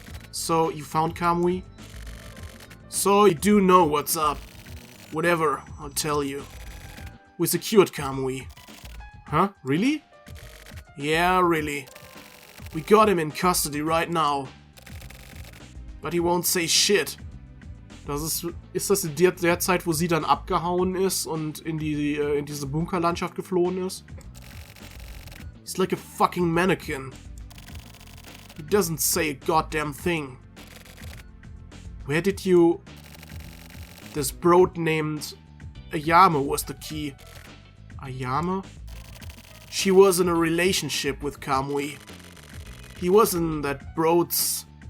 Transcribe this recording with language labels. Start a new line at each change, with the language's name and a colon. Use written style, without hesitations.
English: So, you found Kamui? So, you do know what's up. Whatever, I'll tell you. We secured Kamui. Huh? Really? Yeah, really. We got him in custody right now. But he won't say shit.
German: Ist das in der Zeit, wo sie dann abgehauen ist und in diese Bunkerlandschaft geflohen ist?
English: He's like a fucking mannequin. He doesn't say a goddamn thing. Where did you... This broad named Ayame was the key. Ayame? She was in a relationship with Kamui. He was in that broad's...